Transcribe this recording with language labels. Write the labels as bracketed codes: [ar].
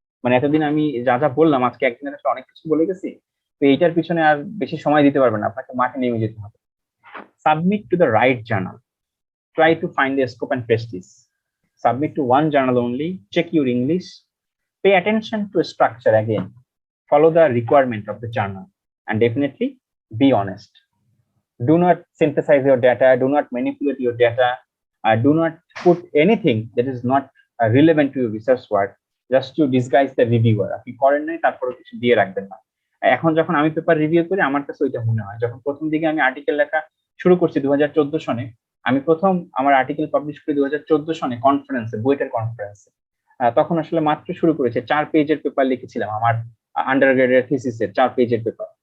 [bn] মানে এতদিন আমি যা যা বললাম, আজকে একদিনের আসলে অনেক কিছু বলে গেছি, তো এইটার পিছনে আর বেশি সময় দিতে পারবেন না, আপনাকে মাঠে নেমে যেতে হবে। [en] Submit to the right journal, try to find the scope and prestige, submit to one journal only, check your English, pay attention to structure again, follow the requirement of the journal, and definitely be honest. Do not synthesize your data, do not manipulate your data, do not put anything that is not relevant to your research work just to disguise the reviewer. [bn] আপনি করেন নাই তারপরে কিছু দিয়ে রাখবেন না। এখন যখন আমি পেপার রিভিউ করি আমার কাছে ওইটা মনে হয়, যখন প্রথম দিকে আমি আর্টিকেল লেখা শুরু করছি 2014 সনে, আমি প্রথম আমার আর্টিকেল পাবলিশ করি 2014 সনে কনফারেন্সে, বুয়েটের কনফারেন্সে। তখন আসলে মাত্র শুরু করেছে, 4 পেজের পেপার লিখেছিলাম, আমার আন্ডার গ্রেডের থিসিসের 4 পেজের পেপার।